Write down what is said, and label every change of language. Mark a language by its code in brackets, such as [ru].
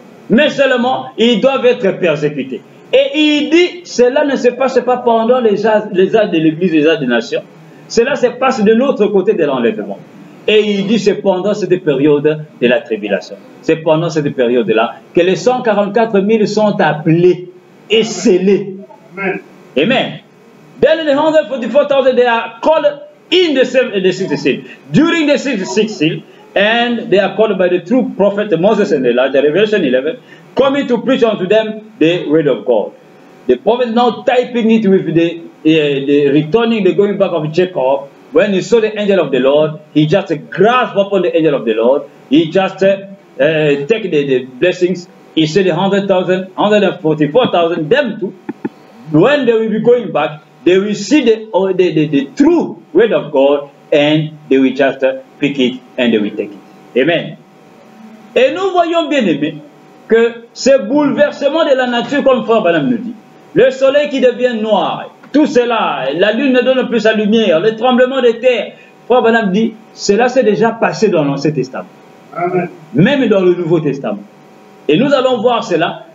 [fr] Mais seulement, ils doivent être persécutés. Et il dit, cela ne se passe pas pendant les âges de l'Église, les âges des nations. Cela se passe de l'autre côté de l'enlèvement. Et il dit, c'est pendant cette période de la tribulation. C'est pendant cette période-là que les 144 000 sont appelés et scellés. Amen. Amen. [en] Then the 144,000 they are called in the sixth seal. During the sixth seal, and they are called by the true prophet Moses and Elijah, Revelation 11, coming to preach unto them the word of God. The prophet now typing it with the returning, the going back of Jacob. When he saw the angel of the Lord, he just grasped upon the angel of the Lord. He just take the blessings. He said 100,000, 144,000, them too. When they will be going back, they will see the true word of God and they will just pick it and they will take it. Amen. [fr] Et nous voyons bien aimé que ce bouleversement de la nature, comme Frère Branham nous dit, le soleil qui devient noir, tout cela, la lune ne donne plus sa lumière, le tremblement de terre, Frère Branham dit, cela s'est déjà passé dans l'Ancien Testament. Amen. Même dans le Nouveau Testament. Et nous allons voir cela.